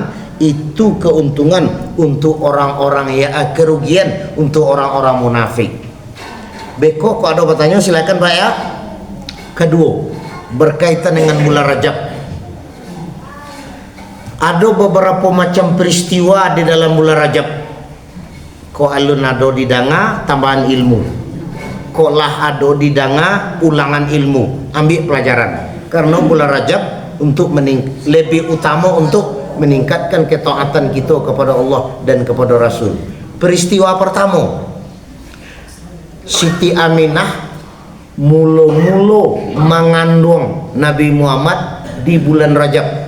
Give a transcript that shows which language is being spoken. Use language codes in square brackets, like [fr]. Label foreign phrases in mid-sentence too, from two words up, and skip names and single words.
[id] Itu keuntungan untuk orang-orang yang kerugian untuk orang-orang munafik. [min] Beko kok [id] ada pertanyaan silakan Pak ya. Kedua, berkaitan dengan bulan Rajab. Ada beberapa macam peristiwa di dalam bulan Rajab. [min] Kok alun ado didanga tambahan ilmu. Kok lah ado didanga ulangan ilmu, ambil pelajaran. [id] Karena bulan Rajab untuk lebih utama untuk meningkatkan ketaatan kita kepada Allah dan kepada Rasul. Peristiwa pertama, Siti Aminah mulu-mulu mengandung Nabi Muhammad di bulan Rajab.